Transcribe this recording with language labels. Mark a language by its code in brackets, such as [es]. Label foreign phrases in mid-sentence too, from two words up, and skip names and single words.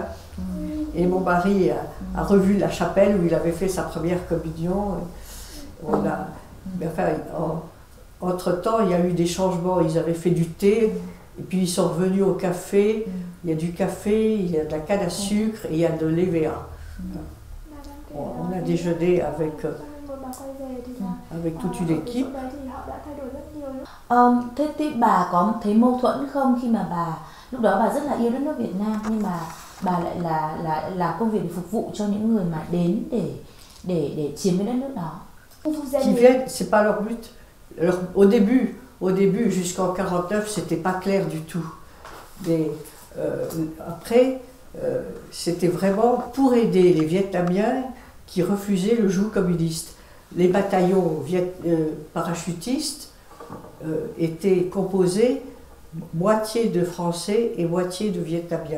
[fr] Et mon mari a revu la chapelle où il avait fait sa première communion. entre-temps, il y a eu des changements. Ils avaient fait du thé, et puis ils sont revenus au café. Il y a du café, il y a de la canne à sucre et il y a de l'EVA. On a déjeuné avec toute une équipe. [vi] Thế thì bà có thấy mâu thuẫn không khi mà bà lúc đó bà rất là yêu đất nước Việt Nam nhưng mà bà lại là công việc để phục vụ cho những người mà đến để chiếm cái đất nước đó? [fr] Qui viennent, c'est pas leur but. Alors, au début, jusqu'en 49, c'était pas clair du tout. Mais après, c'était vraiment pour aider les Vietnamiens qui refusaient le joug communiste. Les bataillons parachutistes étaient composés moitié de Français et moitié de Vietnamiens.